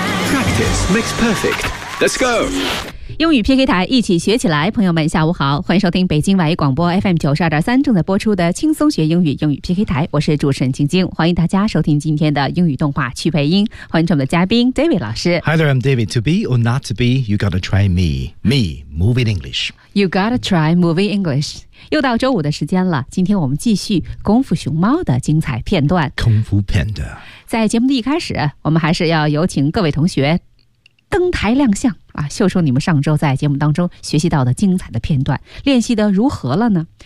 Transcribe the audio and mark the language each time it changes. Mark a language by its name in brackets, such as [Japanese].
[English] Practice makes perfect. Let's go. [Chinese] 英语 PK 台，一起学起来。朋友们下午好，欢迎收听北京外语广播 FM92.3 正在播出的轻松学英语，英语 PK 台，我是主持人晶晶，欢迎大家收听今天的英语动画趣配音，欢迎我们的嘉宾 David 老师。 [English] Hi there, I'm David. To be or not to be, you gotta try me. Me, moving English. You gotta try moving English. [Chinese] 又到周五的时间了，今天我们继续功夫熊猫的精彩片段。功夫 Panda。在节目的一开始，我们还是要有请各位同学登台亮相啊，秀出你们上周在节目当中学习到的精彩的片段，练习的如何了呢？